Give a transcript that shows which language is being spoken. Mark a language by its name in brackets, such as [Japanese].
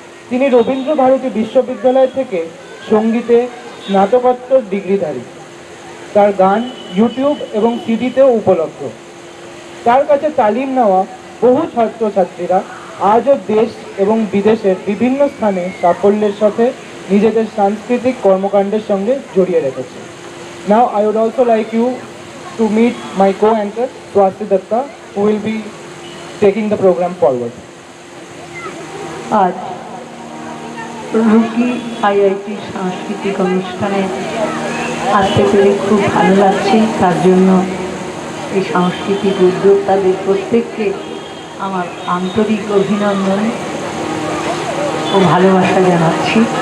[Bangla] তিনি রবীন্দ্র ভারতী বিশ্ববিদ্যালয় থেকে সঙ্গীতে স্নাতকোত্তর ডিগ্রিধারী। তার গান ইউটিউব এবং সিডিতেও উপলব্ধ। তার কাছে তালিম নেওয়া বহু ছাত্রছাত্রীরা আজও দেশ এবং বিদেশের বিভিন্ন স্থানে সাফল্যের সাথে নিজেদের সাংস্কৃতিক কর্মকাণ্ডের সঙ্গে জড়িয়ে রেখেছে। [English] Now I would also like you to meet my co-anchor Swasti Datta, who will be taking the program forward. [Bangla] আজ রুকি আইআইটি সাংস্কৃতিক অনুষ্ঠানে আসতে পেরে খুব ভালো লাগছে। তার জন্য এই সাংস্কৃতিক উদ্যোক্তাদের প্রত্যেককে আমার আন্তরিক অভিনন্দন ও ভালোবাসা জানাচ্ছি।